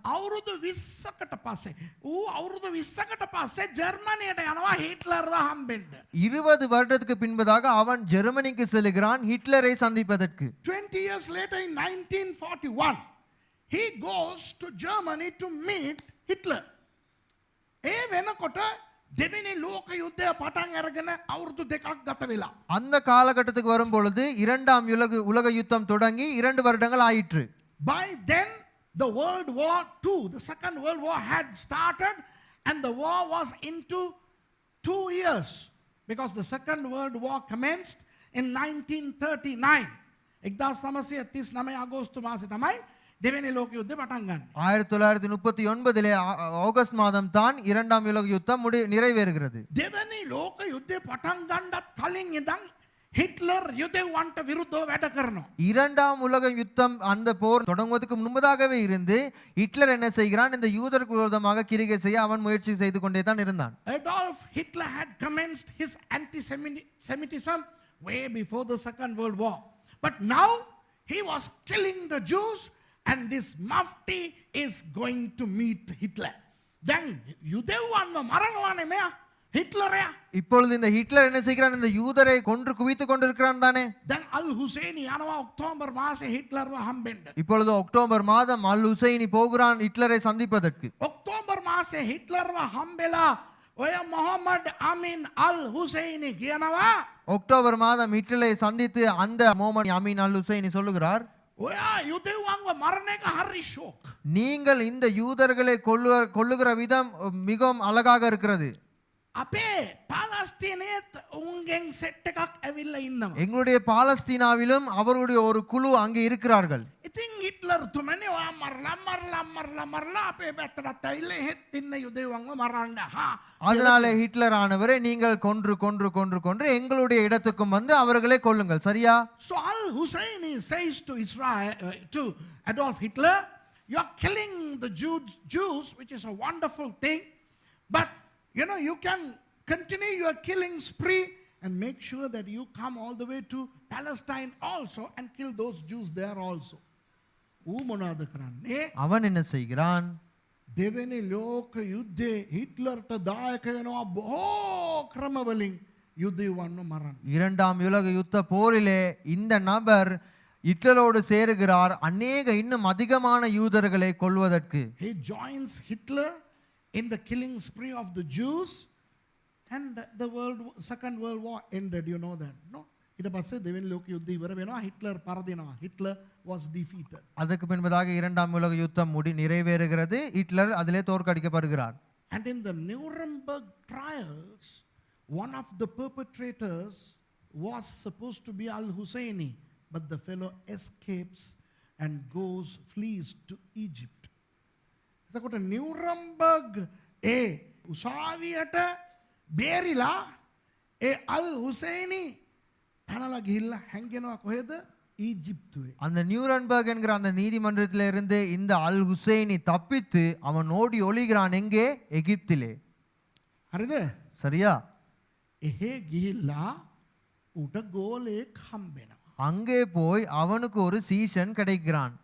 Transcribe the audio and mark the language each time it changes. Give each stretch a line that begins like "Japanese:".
Sinhala: අවුරුදු 20කට පස්සේ ඌ අවුරුදු 20කට පස්සේ ජර්මනියට යනවා හිට්ලර්ව හම්බෙන්න.
Tamil: 20 வருடத்துக்கு பின்பதாக அவன் ஜெர்மனிக்கு செல்கிறான் ஹிட்லரை சந்திப்பதற்கு.
English: 20 years later in 1941 he goes to Germany to meet Hitler.
Sinhala: ඒ වෙනකොට දෙවෙනි ලෝක යුද්ධය පටන් අරගෙන අවුරුදු දෙකක් ගත වෙලා.
Tamil: அந்த காலகட்டத்துக்கு வரும் பொழுது இரண்டாம் உலக யுத்தம் தொடங்கி 2 வருடங்கள் ஆயிற்று.
English: By then the World War II, the Second World War had started and the war was into 2 years because the Second World War commenced in 1939.
Sinhala: 1939 අගෝස්තු මාසේ තමයි දෙවෙනි ලෝක යුද්ධය පටන් ගන්න.
Tamil: 1939 ஆகஸ்ட் மாதம் தான் இரண்டாம் உலக யுத்தம் நிறைவேறுகிறது.
Sinhala: දෙවෙනි ලෝක යුද්ධය පටන් ගන්නත් කලින් ඉඳන් ஹிட்லர் யுதேவன்ට විරුද්ධව වැඩ කරනවා.
Tamil: இரண்டாம் உலக யுத்தம் அந்த போர் தொடங்குவதற்கு முன்பதாகவே இருந்து ஹிட்லர் என்ன செய்கிறான்? இந்த யூதருக்கு விரோதமாக கிரிகை செய்ய அவன் முயற்சி செய்து கொண்டே தான் இருந்தான்.
English: Adolf Hitler had commenced his anti-Semitism way before the Second World War. But now he was killing the Jews and this mufti is going to meet Hitler. Then
Sinhala: யுதேவன்ව මරනවානේ මෙයා හිට්ලරයා.
Tamil: இப்பொழுது இந்த ஹிட்லர் என்ன செய்கிறான்? இந்த யூதரை கொன்று குவித்துக் கொண்டிருக்கிறான் தானே.
Sinhala: දැන් අල් හුසේනි යනවා ඔක්තෝබර් මාසේ හිට්ලර්ව හම්බෙන්න.
Tamil: இப்பொழுது அக்டோபர் மாதம் அல் ஹுசைனி போகிறான் ஹிட்லரை சந்திப்பதற்கு.
Sinhala: ඔක්තෝබර් මාසේ හිට්ලර්ව හම්බෙලා ඔය මොහම්මඩ් අමින් අල් හුසේනි කියනවා
Tamil: அக்டோபர் மாதம் ஹிட்லரை சந்தித்து அந்த முஹம்மது அமீன் அல் ஹுசைனி சொல்லுகிறார்,
Sinhala: ඔයා යුදෙව්වන්ව මරණ එක හරි ෂෝක්.
Tamil: நீங்கள் இந்த யூதர்களை கொல்லுகிற விதம் மிகவும் அழகாக இருக்கிறது.
Sinhala: අපේ පාලස්තීනයේත් උන්ගෙන් සෙට් එකක් ඇවිල්ලා ඉන්නවා.
Tamil: எங்களுடைய பாலஸ்தீனாவிலும் அவருடைய ஒரு குழு அங்கே இருக்கிறார்கள்.
Sinhala: ඉතින් හිට්ලර් තුමනේ ඔයා මරලා අපේ පැත්තට ඇවිල්ලා හෙත් ඉන්න යුදෙව්වන්ව මරන්න.
Tamil: அதனால ஹிட்லர் ஆனவரை நீங்கள் கொன்று எங்களுடைய இடத்துக்கும் வந்து அவர்களை கொல்லுங்கள். சரியா?
English: So Al Husseini says to to Adolf Hitler, you are killing the Jews, which is a wonderful thing, but you know you can continue your killing spree and make sure that you come all the way to Palestine also and kill those Jews there also.
Sinhala: ඌ මොනවද කරන්නේ?
Tamil: அவன் என்ன செய்கிறான்?
Sinhala: දෙවෙනි ලෝක යුද්ධේ හිට්ලර්ට දායක වෙනවා බොහෝ ක්‍රමවලින් යුදෙව්වන්ව මරන්න.
Tamil: இரண்டாம் உலக யுத்த போரிலே இந்த நபர் ஹிட்லரோடு சேருகிறார் அநேக இன்னும் அதிகமான யூதர்களை கொல்வதற்கு.
English: He joins Hitler in the killing spree of the Jews and the Second World War ended, you know that, no?
Sinhala: ඊට පස්සේ දෙවෙනි ලෝක යුද්ධය ඉවර වෙනවා. හිට්ලර් පරදිනවා.
English: Hitler was defeated.
Tamil: அதுக்கு பின்பதாக இரண்டாம் உலக யுத்தம் நிறைவேறுகிறது. ஹிட்லர் அதிலே தோற்கடிக்கப்படுகிறார்.
English: And in the Nuremberg trials, one of the perpetrators was supposed to be Al Husseini, but the fellow escapes and flees to Egypt.
Sinhala: එතකොට නිවුරම්බර්ග් ඒ උසාවියට බේරිලා ඒ අල් හුසේනි පැනලා ගිහිල්ලා හැංගෙනවා කොහෙද? ஈஜிப்துவே.
Tamil: அந்த நியூரன்பர்க் என்கிற அந்த நீதிமன்றத்திலே இருந்து இந்த அல் ஹுசைனி தப்பித்து அவன் ஓடி ஒளிகிறான் எங்கே? எகிப்திலே.
Sinhala: හරිද?
Tamil: சரியா?
Sinhala: එහෙ ගිහිල්ලා උට ගෝලෙක් හම්බෙනවා.
Tamil: அங்கே போய் அவனுக்கு ஒரு சீசன் கிடைக்கிறான்.